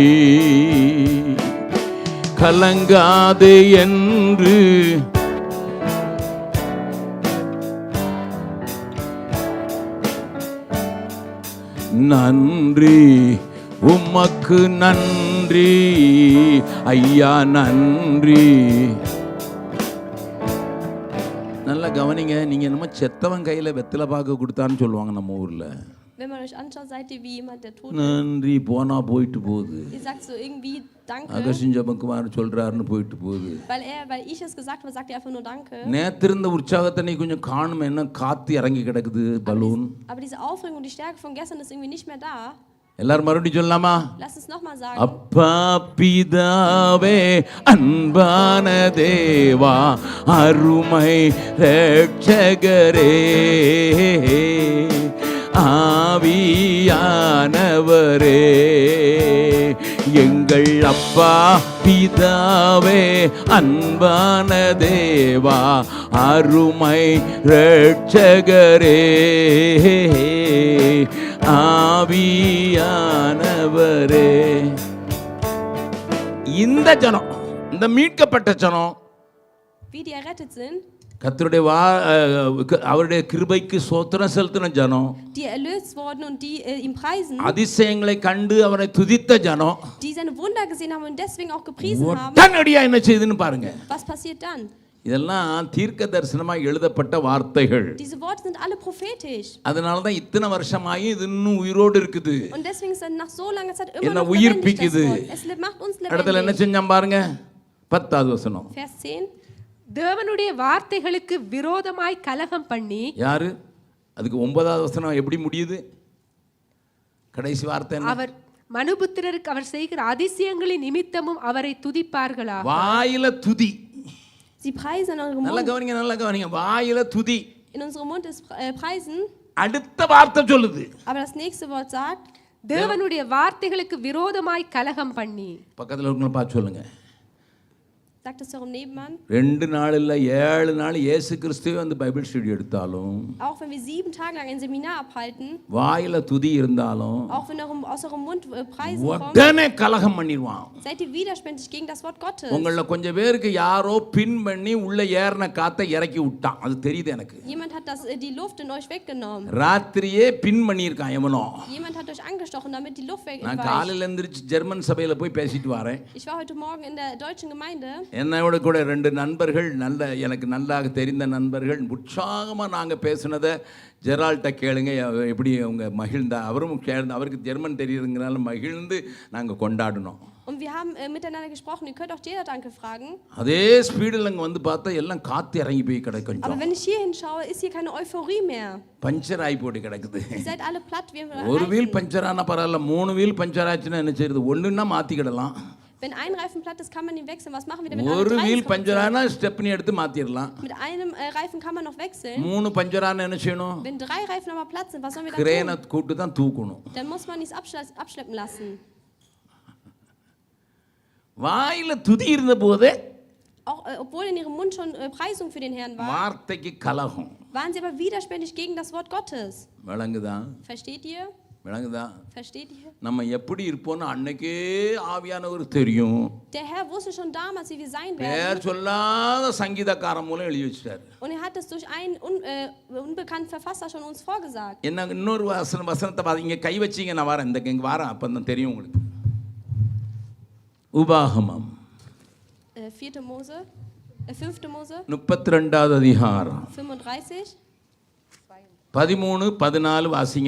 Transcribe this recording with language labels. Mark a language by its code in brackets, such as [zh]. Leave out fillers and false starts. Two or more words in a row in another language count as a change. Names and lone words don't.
[ta] கலங்காதே என்று நன்றி உமக்கு நன்றி ஐயா நன்றி. நல்லா கவனிங்க, நீங்க என்னமோ செத்தவன் கையில வெத்தலை பாக்கு கொடுத்தான்னு சொல்லுவாங்க நம்ம ஊர்ல. [de] Wenn man euch anschaut, seid ihr wie jemand, der tot ist. [ta] நன்றி போனா போயிட்டு போகுது. [de] Ihr sagt so irgendwie Danke. [ta] அகஸ்டின் ஜெபக்குமார் சொல்றாருன்னு போயிட்டு போகுது. [de] Weil ich es gesagt habe, sagt ihr einfach nur Danke. [ta] நேத்திருந்த உற்சாகத்தை நீ கொஞ்சம் காணுமே, என்ன காத்து இறங்கி கிடக்குது பலூன். [de] Aber diese Aufregung und die Stärke von gestern ist irgendwie nicht mehr da. [ta] எல்லாரும் மறுபடியும் சொல்லலாமா? [de] Lass uns noch mal sagen. [ta] அப்பா பிதாவே அன்பான தேவா அருமை ரட்சகரே ஆவியானவரே எங்கள் அப்பா பிதாவே அன்பான தேவா அருமை ரட்சகரே ஆவியானவரே. இந்த ஜனம், இந்த மீட்கப்பட்ட ஜனம், [de] Wie die errettet sind, [ta] கர்த்தருடைய அவருடைய கிருபைக்கு ஸ்தோத்திரம் செலுத்தின ஜனம், [de] die erlöst wurden und die ihm preisen, [ta] அதிசயங்களை கண்டு அவரை துதித்த ஜனம், [de] die seine Wunder gesehen haben und deswegen auch gepriesen haben. [ta] உடனடியா என்ன செய்யுதுன்னு பாருங்க. [de] Was passiert dann? [ta] இதெல்லாம் தீர்க்க தரிசனமா எழுதப்பட்ட வார்த்தைகள். [de] Diese Worte sind alle prophetisch. [ta] அதனால தான் இத்தனை வருஷமாயி இது இன்னும் உயிரோடு இருக்குது. [de] Und deswegen ist nach so langer Zeit immer [ta] என்ன [de] noch lebendig das [ta] உயிர்ப்பிக்குது. [de] Wort. Es macht uns [ta] இடத்துல என்ன [de] lebendig. [ta] செஞ்சான் பாருங்க, 10வது வசனம். [de] Vers 10. [ta] தேவனுடைய வார்த்தைகளுக்கு விரோதமாய் கலகம் பண்ணி. யாரு? அதுக்கு 9வது வசனம் எப்படி முடியுது? கடைசி வார்த்தை என்ன? அவர் மனுபுத்திரருக்கு அவர் செய்கிற அதிசயங்களின் நிமித்தமும் அவரை துதிப்பார்களா. வாயில துதி. [de] Sie preisen in eurem [ta] நல்லா [de] Mund. [ta] கவனிங்க, நல்லா கவனிங்க. வாயில துதி. [de] In unserem Mund ist preisen. [ta] அடுத்த வார்த்தை சொல்லுது. [de] Aber das nächste Wort sagt, [ta] தேவனுடைய வார்த்தைகளுக்கு விரோதமாய் கலகம் பண்ணி. பக்கத்துல இருக்கவங்கள பார்த்து சொல்லுங்க. [de] sagt es eurem Nebenmann. [ta] 2 நாள் இல்ல 7 நாள் இயேசு கிறிஸ்துவே வந்து [en] Bible study [ta] எடுத்தாலும், [de] Auch wenn wir 7 Tage lang ein Seminar abhalten, [ta] வாயில துதி இருந்தாலும், [de] auch wenn aus eurem Mund Preisen kommt, [ta] உடனே கலகம் பண்ணிடுவான். [de] seid ihr widerspenstig gegen das Wort Gottes. [ta] உங்கள கொஞ்சம் பேருக்கு யாரோ பின் பண்ணி உள்ள ஏறின காத்தை இறக்கி விட்டான். அது தெரியுது எனக்கு. [de] Jemand hat die Luft in euch weggenommen. [ta] ராத்திரியே பின் பண்ணியிருக்கான் எவனோ. [de] Jemand hat euch angestochen, damit die Luft [ta] நான் [de] wegweicht. [ta] காலையில எந்திரிச்சு ஜெர்மன் சபையில போய் பேசிட்டு வரேன். [de] Ich war heute Morgen in der deutschen Gemeinde. [ta] என்னோட கூட 2 நண்பர்கள், எனக்கு நல்லாக தெரிந்த நண்பர்கள், உற்சாகமாக நாங்கள் பேசுனதை ஜெரால்ட்ட கேளுங்க, எப்படி அவங்க மகிழ்ந்தா. அவரும் அவருக்கு ஜெர்மன் தெரியுதுங்கிறனால மகிழ்ந்து நாங்கள் கொண்டாடினோம். [de] Und wir haben miteinander gesprochen. Ihr könnt auch Jeder Danke fragen. [ta] அதே ஸ்பீடில் அங்கே வந்து பார்த்தா எல்லாம் காற்று இறங்கி போய் கிடக்கும். [de] Aber wenn ich hier hinschaue, ist hier keine Euphorie mehr. [ta] பஞ்சர் ஆகி போட்டு கிடக்குது. [de] Ihr seid alle platt. [ta] ஒரு வீல் பஞ்சர் ஆனால் பரவாயில்ல, 3 வீல் பஞ்சர் ஆச்சுன்னா என்ன செய்யுது? ஒன்றுன்னா மாற்றிக்கிடலாம். [de] Wenn ein Reifen platt ist, kann man ihn wechseln. Was machen wir denn, wenn [ta] ஒரு [de] alle [ta] வீல் 3 பஞ்சர் ஆனால் ஸ்டெப்னி எடுத்து மாற்றிடலாம். [de] Mit einem Reifen kann man noch wechseln. [ta] 3 பஞ்சர் ஆனால் என்ன செய்யணும்? [de] Wenn 3 Reifen aber platt sind, was sollen wir dann [ta] கிரேனை [de] tun? [ta] கூட்டு தான் தூக்கணும். [de] Dann muss man es abschleppen lassen. [ta] வாயில துதி இருந்த போதே, [de] Auch obwohl in ihrem Mund schon Preisung für den Herrn war, [ta] வார்த்தைக்கு கலகம். [de] waren sie aber widerspenstig gegen das Wort Gottes. [ta] விளங்குதா? [de] Versteht ihr? [ta] விளங்குதா? [de] Versteht ihr? [ta] நம்ம எப்படி இருப்போம்னு அன்னைக்கே ஆவியானவர் தெரியும். [de] Der Herr wusste schon damals, wie wir sein werden. [ta] பேர் சொல்லாத சங்கீதக்காரன் மூலம் எழுதி வச்சிட்டாரு. [de] Und er hat es durch einen unbekannten Verfasser schon uns vorgesagt. [ta] என்ன இன்னொரு வசனத்தை பாருங்க, இங்க கை வச்சீங்க, நான் வரேன், இங்க வரேன், அப்பதான் தெரியும் உங்களுக்கு. உபாகமம் [de] 5. Mose [ta] 32வது அதிகாரம் 35, 13, 14 வாசிங்க.